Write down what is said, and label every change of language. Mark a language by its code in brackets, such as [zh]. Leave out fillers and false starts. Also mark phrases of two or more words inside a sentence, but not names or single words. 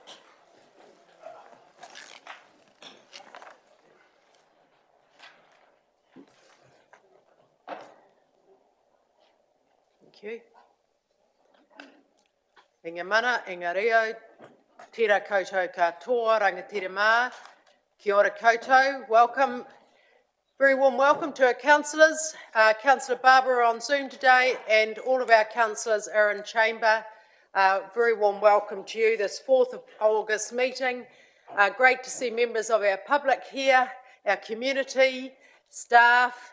[en] Thank you. [mi] Inga mana, inga reo, tira koutou katoa, rangatira mā, kia ora koutou, [en] welcome. Very warm welcome to our councillors. Councillor Barbara on Zoom today, and all of our councillors are in chamber. Very warm welcome to you this 4th of August meeting. Great to see members of our public here, our community, staff.